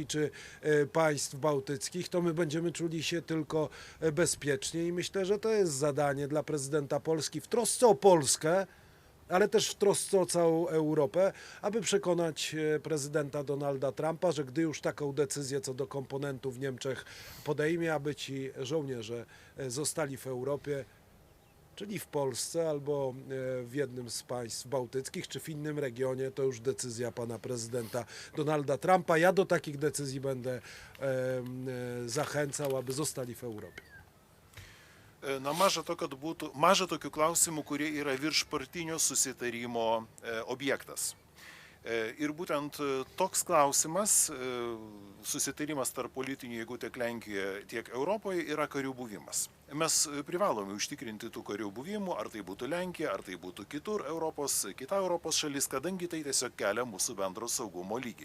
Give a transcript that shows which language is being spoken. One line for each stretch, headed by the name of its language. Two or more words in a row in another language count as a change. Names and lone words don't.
Polish: czy państw bałtyckich, to my będziemy czuli się tylko bezpiecznie i myślę, że to jest zadanie dla prezydenta Polski w trosce o Polskę, ale też w trosce o całą Europę, aby przekonać prezydenta Donalda Trumpa, że gdy już taką decyzję co do komponentów w Niemczech podejmie, aby ci żołnierze zostali w Europie, czyli w Polsce albo w jednym z państw bałtyckich, czy w innym regionie, to już decyzja pana prezydenta Donalda Trumpa. Ja do takich decyzji będę zachęcał, aby zostali w Europie.
Lithuanian: Na maža tokių klausimų, kurie yra viršpartinio susitarimo objektas. Ir būtent toks klausimas, susitarimas tarp politinių jėgų tiek Lenkijoje, tiek Europoje yra karių buvimas. Mes privalome užtikrinti tų karių buvimų, ar tai būtų Lenkija, ar tai būtų kita Europos šalis, kadangi tai tiesiog kelia mūsų bendro saugumo lygį.